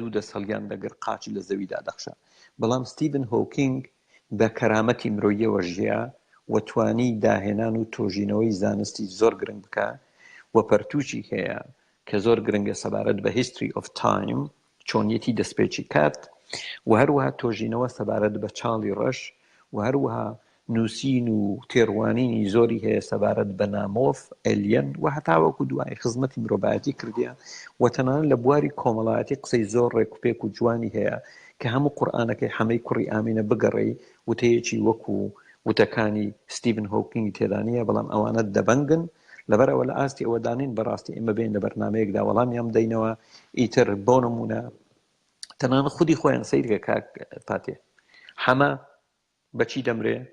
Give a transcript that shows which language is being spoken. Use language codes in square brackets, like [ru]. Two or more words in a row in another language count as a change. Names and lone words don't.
[ckb] 2 دەست هەڵیان دەگرت قاچی لە زەویدا دەخشە بەڵام ستیڤن هۆکینگ بە کەرامەتی مرۆییەوە ژیا و توانی داهێنان و تۆژینەوەی زانستی زۆر گرنگ بکە و پەرتوچی هەیە کە زۆر گرنگە سەبارەت بە [en] history of time [ckb] چۆنیەتی دەستپێکی کات و هەروەها تۆژینەوە سەبارەت بە چاڵی ڕەش و هەروەها نووسین و تێڕوانینی زۆری هەیە سەبارەت بە نامۆف ئەلین و هەتاوەکو دوای خزمەتی مرۆڤایەتی کردیە و تەنانەت لە بواری کۆمەڵایەتی قسەی زۆر ڕێکوپێک و جوانی هەیە کە هەموو قورئانەکەی حەمەی کوڕی ئامینە بگەڕێی وتەیەکی وەکو وتەکانی ستیڤن هۆکینگ تێدانیە بەڵام ئەوانە دەبەنگن لەبەرەوە لە ئاستی ئەوە دانین بەڕاستی ئێمە بین لە بەرنامەیەکدا وەڵامیان بدەینەوە ئیتر بۆ نمونە تەنانەت خودی خۆیان سەیرکە کاک پاتێ حەمە بەچی دەمرێ